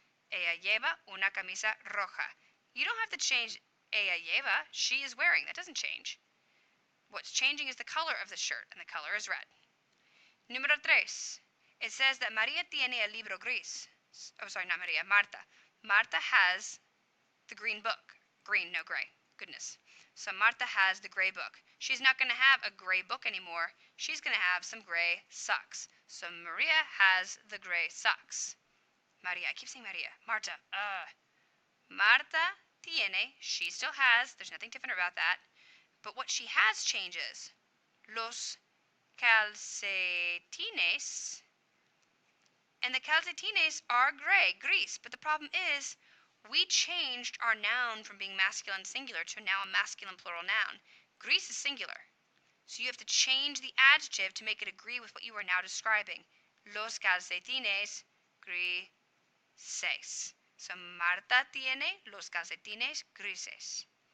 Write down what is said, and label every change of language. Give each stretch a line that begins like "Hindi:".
Spanish: Ella lleva una camisa roja.
English: You don't have to change
Spanish: ella lleva.
English: She is wearing. That doesn't change. What's changing is the color of the shirt, and the color is red.
Spanish: Número tres.
English: It says that Maria
Spanish: tiene el libro gris.
English: Oh, sorry, not Maria. Marta. Marta has the green book. Green, no gray. Goodness. So Marta has the gray book. She's not going to have a gray book anymore. She's going to have some gray socks. So Maria has the gray socks. Maria. I keep saying Maria. Marta. Marta tiene. She still has. There's nothing different about that. But what she has changes.
Spanish: Los calcetines.
English: And the calcetines are gray, gris. But the problem is, we changed our noun from being masculine singular to now a masculine plural noun. Gris is singular. So you have to change the adjective to make it agree with what you are now describing.
Spanish: Los calcetines grises.
English: So
Spanish: Marta tiene los calcetines grises.